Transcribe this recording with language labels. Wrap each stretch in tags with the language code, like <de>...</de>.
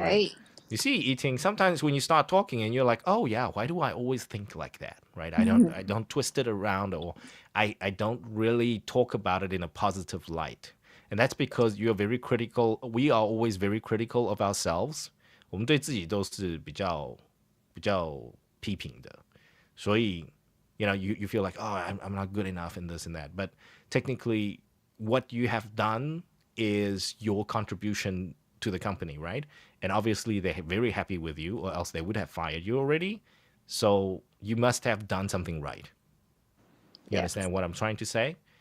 <en>Right. You see, eating, sometimes when you start talking and you're like, oh yeah, why do I always think like that? Right? I don't twist it around, or I don't really talk about it in a positive light. And that's because you're very critical. We are always very critical of ourselves.</en> <zh>我们对自己都是比较批评的。</zh> <en>所以 you feel like, oh, I'm not good enough in this and that. But technically, what you have done is your contribution to the company, right? And obviously, they're very happy with you, or else they would have fired you already. So you must have done something right. You understand what I'm trying to say?</en>